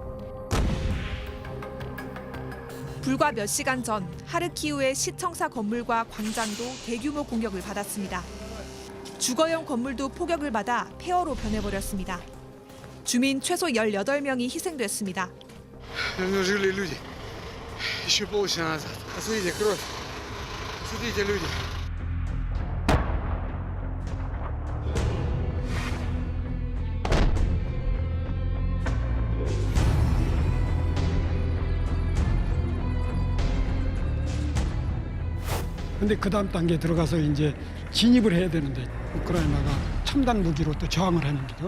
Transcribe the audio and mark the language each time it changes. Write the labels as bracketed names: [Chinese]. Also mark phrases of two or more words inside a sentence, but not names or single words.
[Korean] 불과 몇 시간 전 하르키우의 시청사 건물과 광장도 대규모 공격을 받았습니다. 주거용 건물도 포격을 받아 폐허로 변해버렸습니다. 주민 최소 18명이 희생됐습니다. [Russian] Но жили люди. Еще полчаса назад. Посмотрите, кровь. Посмотрите, люди. [Korean] 근데 그 다음 단계에 들어가서 이제 진입을 해야 되는데 우크라이나가 첨단 무기로 또 저항을 하는 거죠.